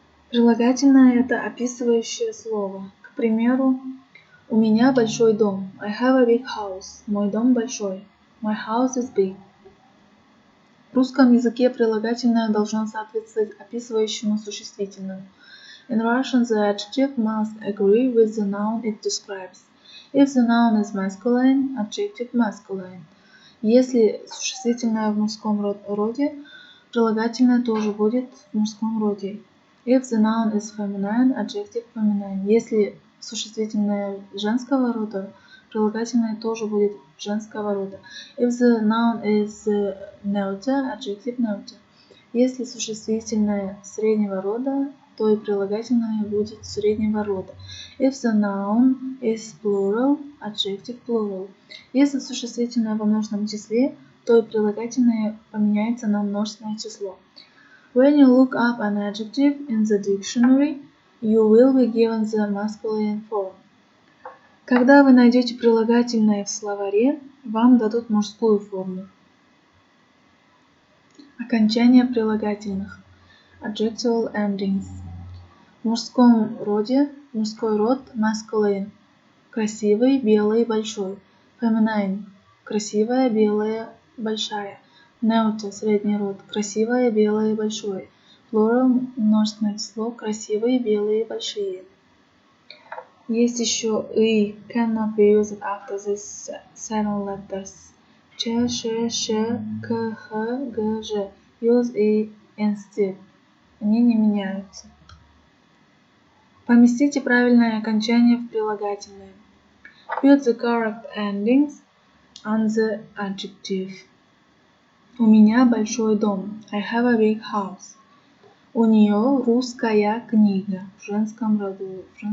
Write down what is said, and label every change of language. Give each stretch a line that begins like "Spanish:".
Russian: Прилагательное – это описывающее слово. К примеру, у меня большой дом.
English: I have a big house.
Russian: Мой дом большой.
English: My house is big.
Russian: В русском языке прилагательное должно соответствовать описывающему существительному.
English: In Russian, the adjective must agree with the noun it describes. If the noun is masculine, adjective masculine.
Russian: Если существительное в мужском роде, прилагательное тоже будет в мужском роде.
English: If the noun is feminine, adjective feminine.
Russian: Если существительное женского рода, прилагательное тоже будет женского рода.
English: If the noun is neuter, adjective neuter.
Russian: Если существительное среднего рода, то и прилагательное будет среднего рода.
English: If the noun is plural, adjective plural.
Russian: Если существительное во множественном числе, то и прилагательное поменяется на множественное число.
English: When you look up an adjective in the dictionary, you will be given the masculine form.
Russian: Когда вы найдете прилагательное в словаре, вам дадут мужскую форму. Окончание прилагательных.
English: Adjectival endings.
Russian: В мужском роде, мужской род masculine. Красивый, белый, большой.
English: Feminine.
Russian: Красивая, белая, большая. Neuter. Средний род. Красивая, белая, большое. Plural. Множественное число. Красивые, белые, большие. Есть еще и
English: cannot be used after these 7 letters.
Russian: Ч, Ш, Ш, К, Х, Г, Ж.
English: Use и instead.
Russian: Они не меняются. Поместите правильное окончание в прилагательное.
English: Put the correct endings on the adjective.
Russian: У меня большой дом.
English: I have a big house.
Russian: У нее русская книга в женском роде.